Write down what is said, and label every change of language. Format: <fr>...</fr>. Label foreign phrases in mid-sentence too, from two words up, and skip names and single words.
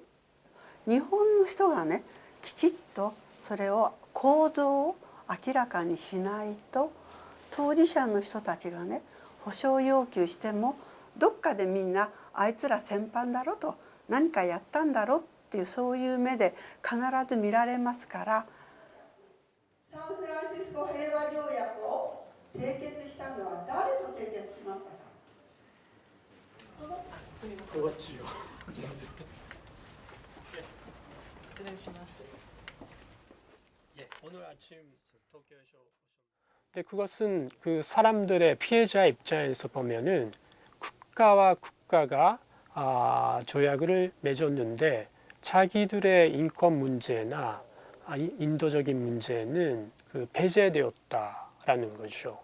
<ja>日本の人がねきちっとそれを構造を明らかにしないと当事者の人たちがね保障要求してもどっかでみんなあいつら戦犯だろと何かやったんだろっていうそういう目で必ず見られますから。サンフランシスコ平和条約を締結したのは誰と締結しましたか。</ja> <ko>그렇지요. 오늘 아침 도쿄에서 근데 그것은 그 사람들의 피해자 입장에서 보면은 국가와 국가가 조약을 맺었는데 자기들의 인권 문제나 인도적인 문제는 그 배제되었다라는 거죠.</ko>